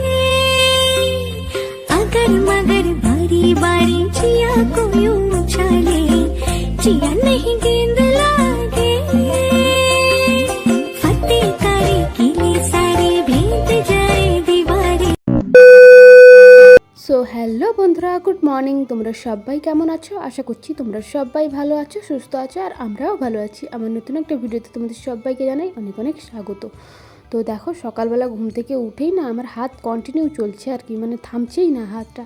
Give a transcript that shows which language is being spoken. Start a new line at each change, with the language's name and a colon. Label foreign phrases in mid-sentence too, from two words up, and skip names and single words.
Hindi: अगर मगर बारी बारी जिया को यूं उछाले, जिया नहीं गेंद लागे। फतेह करे किले सारे भेद जाए दीवारे।
Bangla: সো হ্যালো বন্ধুরা,
English: good morning.
Bangla: তোমরা সবাই কেমন আছো? আশা করছি তোমরা সবাই ভালো আছো, সুস্থ আছো, আর আমরাও ভালো আছি। আমার নতুন একটা ভিডিওতে তোমাদের সবাইকে জানাই অনেক অনেক স্বাগত। তো দেখো, সকালবেলা ঘুম থেকে উঠেই না আমার হাত কন্টিনিউ চলছে আর কি, মানে থামছেই না হাতটা।